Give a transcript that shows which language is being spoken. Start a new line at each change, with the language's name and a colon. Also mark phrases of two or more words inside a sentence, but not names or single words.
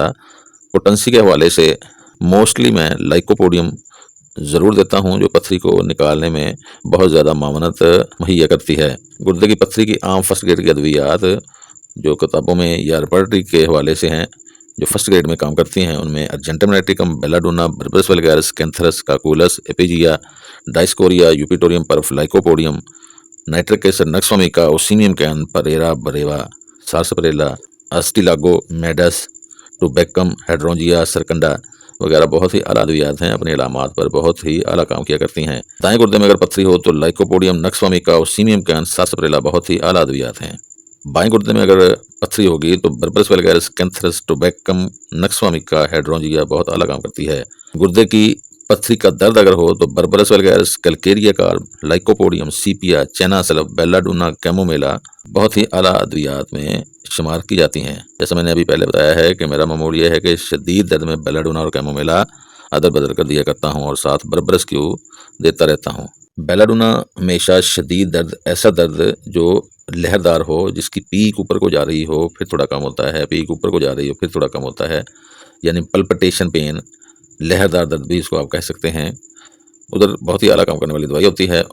Urdu: پوٹنسی کے حوالے سے موسٹلی میں لائکوپوڈیم ضرور دیتا ہوں، جو پتھری کو نکالنے میں بہت زیادہ معاونت مہیا کرتی ہے۔ گردے کی پتھری کی عام
English: first grade
Urdu: کی ادویات جو کتابوں میں یا لیبارٹری کے حوالے سے ہیں، جو
English: first grade
Urdu: میں کام کرتی ہیں ان میں ارجنٹم نیٹیکم، بیلاڈونا، بربرس ویلگیرس، کینتھرس، کاکولس، ایپیجیا، ڈائسکوریا، یوپیٹوریم پرف، لائکوپوڈیم، نائٹرک ایسڈ، نکسومیکا، اوسیمیم کین، پریرا، بریوا، سارسپریلا، اسٹیلاگو، میڈس، ٹوبیکم، ہیڈرونجیا، سرکنڈا وغیرہ بہت ہی اعلیٰ ادویات ہیں، اپنی علامات پر بہت ہی اعلیٰ کام کیا کرتی ہیں۔ دائیں گردے میں اگر پتھری ہو تو لائکوپوڈیم، نکسومیکا، اوسیمیم کین، سارسپریلا بہت ہی اعلیٰ ادویات ہیں۔ بائیں گردے میں اگر پتھری ہوگی تو بربرس ویلگیرس، کینتھرس، ٹوبیکم، نکسومیکا، ہیڈرونجیا بہت اعلیٰ کام کرتی ہے۔ گردے کی پتھری کا درد اگر ہو تو بربرس ویلگیرس، کیلکیریا کارب، لائکوپوڈیم، سیپیا، چینا سلف، بیلاڈونا، کیمومیلا بہت ہی اعلیٰ ادویات میں شمار کی جاتی ہیں۔ جیسا میں نے ابھی پہلے بتایا ہے کہ میرا معمول یہ ہے کہ شدید درد میں بیلاڈونا اور کیمومیلا ادر بدر کر دیا کرتا ہوں اور ساتھ بربرس کیو دیتا رہتا ہوں۔ بیلاڈونا ہمیشہ شدید درد، ایسا درد جو لہردار ہو، جس کی پیک اوپر کو جا رہی ہو پھر تھوڑا کم ہوتا ہے، پیک اوپر کو جا رہی ہو پھر تھوڑا کم ہوتا ہے، یعنی
English: palpitation pain,
Urdu: لہردار درد بھی اس کو آپ کہہ سکتے ہیں، ادھر بہت ہی اعلیٰ کام کرنے والی دوائی ہوتی ہے۔